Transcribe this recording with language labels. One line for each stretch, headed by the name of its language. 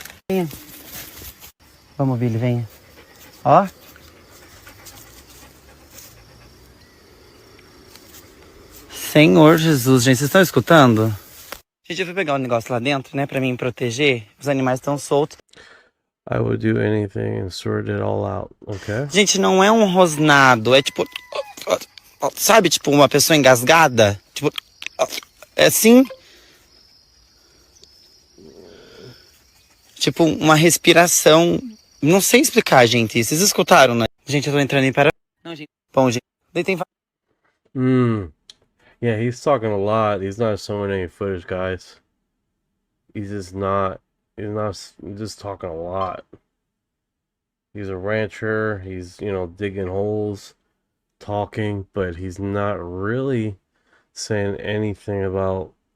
Portuguese: Venha. Vamos, Billy, venha. Ó. Senhor Jesus, gente, vocês estão escutando? Gente, eu fui pegar um negócio lá dentro, né, pra me proteger. Os animais estão soltos.
English: I would do anything and sort it all out, okay?
Portuguese: Gente, não é um rosnado, é tipo... Sabe, tipo, uma pessoa engasgada? Tipo... É assim? Tipo, uma respiração... Não sei explicar, gente. Vocês escutaram, né? Gente, eu tô entrando em para... Não, gente. Bom, gente. Daí tem...
English: Yeah, he's talking a lot. He's not showing any footage, guys. He's not just talking a lot. He's a rancher. He's, digging holes, talking, but he's not really saying anything about,